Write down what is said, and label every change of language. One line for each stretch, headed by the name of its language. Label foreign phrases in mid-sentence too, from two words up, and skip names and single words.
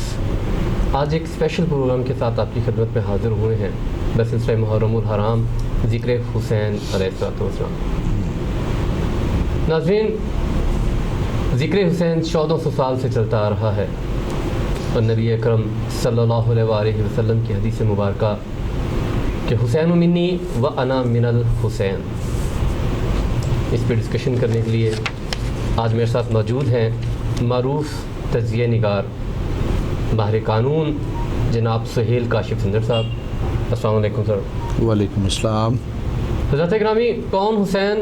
Urdu: آج ایک اسپیشل پروگرام کے ساتھ آپ کی خدمت میں حاضر ہوئے ہیں بسلسلہ محرم الحرام ذکر حسین
Arabic: علیہ السلام۔
Urdu: ناظرین، ذکر حسین 1400 سال سے چلتا آ رہا ہے اور نبی اکرم
Arabic: صلی اللہ علیہ وآلہ وسلم
Urdu: کی حدیث مبارکہ کہ
Arabic: حسین منی و انا من الحسین،
Urdu: اس پہ ڈسکشن کرنے کے لیے آج میرے ساتھ موجود ہیں معروف تجزیہ نگار ماہر قانون جناب سہیل کاشف سندر صاحب۔
Arabic: السلام علیکم سر۔ وعلیکم السلام۔
Urdu: حضرت گرامی، کون حسین؟